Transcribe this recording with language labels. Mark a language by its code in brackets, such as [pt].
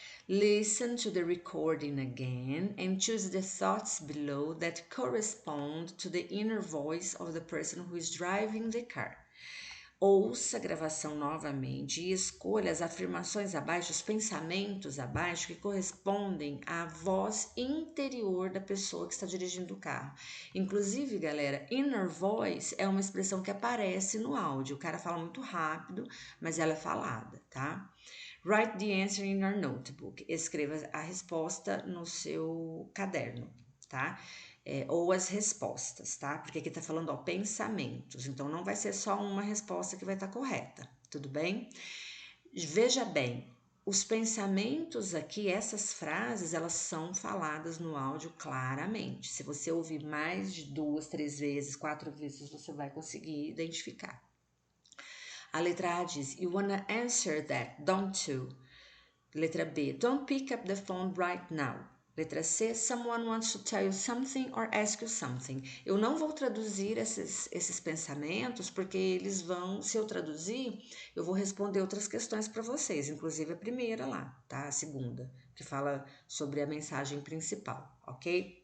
[en] Listen to the recording again and choose the thoughts below that correspond to the inner voice of the person who is driving the car. [pt] Ouça a gravação novamente e escolha as afirmações abaixo, os pensamentos abaixo que correspondem à voz interior da pessoa que está dirigindo o carro. Inclusive, galera, inner voice é uma expressão que aparece no áudio. O cara fala muito rápido, mas ela é falada, tá? [en] Write the answer in your notebook. [pt] Escreva a resposta no seu caderno, tá? Ou as respostas, tá? Porque aqui tá falando, ó, pensamentos. Então, não vai ser só uma resposta que vai estar correta, tudo bem? Veja bem, os pensamentos aqui, essas frases, elas são faladas no áudio claramente. Se você ouvir mais de 2, 3 vezes, 4 vezes, você vai conseguir identificar. A letra A diz, [en] you wanna answer that, don't you? [pt] Letra B, [en] don't pick up the phone right now. [pt] Letra C, [en] someone wants to tell you something or ask you something. [pt] Eu não vou traduzir esses pensamentos, porque eles vão, se eu traduzir, eu vou responder outras questões para vocês, inclusive a primeira lá, tá? A segunda, que fala sobre a mensagem principal, ok?